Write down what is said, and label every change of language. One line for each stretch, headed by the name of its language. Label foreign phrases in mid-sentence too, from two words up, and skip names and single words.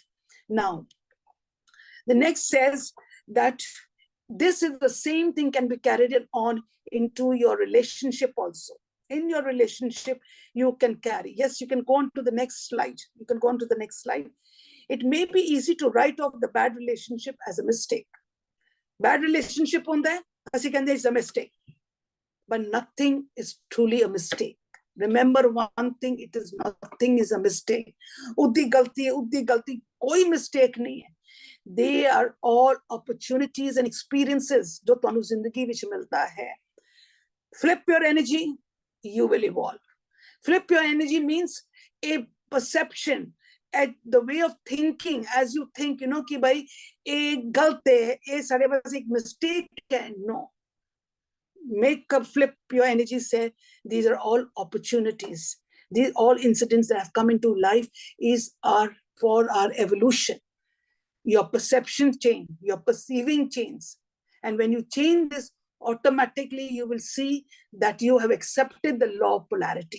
English: Now, the next says that this is the same thing can be carried on into your relationship also. In your relationship, you can carry. Yes, you can go on to the next slide. You can go on to the next slide. It may be easy to write off the bad relationship as a mistake. Bad relationship
Punjabi: ਹੁੰਦਾ ਹੈ, ਅਸੀਂ ਕਹਿੰਦੇ
English: it's a mistake. But nothing is truly a mistake. Remember one thing, it is nothing is a mistake.
Punjabi: ਉੱਦੀ ਗਲਤੀ, ਕੋਈ mistake ਨਹੀਂ ਹੈ.
English: They are all opportunities and experiences
Punjabi: ਜੋ ਤੈਨੂੰ ਜ਼ਿੰਦਗੀ ਵਿੱਚ ਮਿਲਦਾ ਹੈ.
English: Flip your energy, you will evolve. Flip your energy means a perception, at the way of thinking, as you think,
Hindi: कि भाई, ये गलत है, ये सारे पास एक mistake है.
English: No. Make a flip your energy, say, these are all opportunities. These all incidents that have come into life are for our evolution. Your perception change, your perceiving change. And when you change this, automatically you will see that you have accepted the law of polarity.